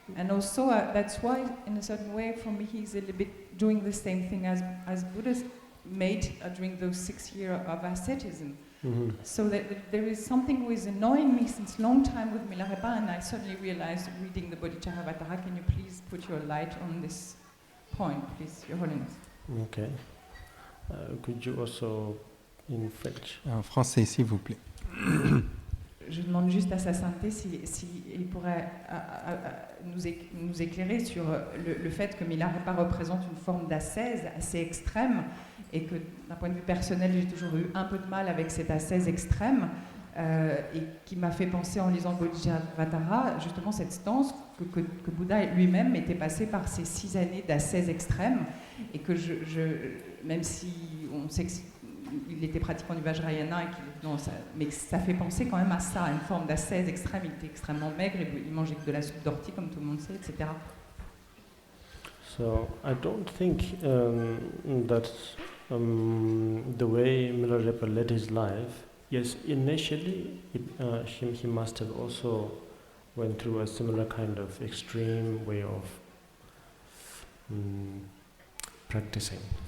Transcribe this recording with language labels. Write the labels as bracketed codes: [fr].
[en] And also that's why, in a certain way, for me, he's a little bit doing the same thing as Buddha made during those 6 years of asceticism. Mm-hmm. So that there is something which is annoying me since long time with Milarepa, and I suddenly realized reading the Bodhicharyavatara. Can you please put your light on this point, please, Your Holiness? Okay. Could you also, in French? [fr] En français, s'il vous plaît. Je demande juste à sa sainteté si il pourrait nous éclairer sur le fait que Milarepa représente une forme d'ascèse assez extrême, et que d'un point de vue personnel, j'ai toujours eu un peu de mal avec cette ascèse extrême, et qui m'a fait penser en lisant le Bodhicharyavatara, justement cette stance que Bouddha lui-même était passé par ces 6 années d'ascèse extrême, et que même si on sait qu'il était pratiquant du Vajrayana, mais ça fait penser quand même à ça, à une forme d'ascèse extrême. Il était extrêmement maigre, il mangeait de la soupe d'ortie, comme tout le monde sait, etc. [en] So I don't think that the way Milarepa led his life, yes, initially he must have also went through a similar kind of extreme way of practicing.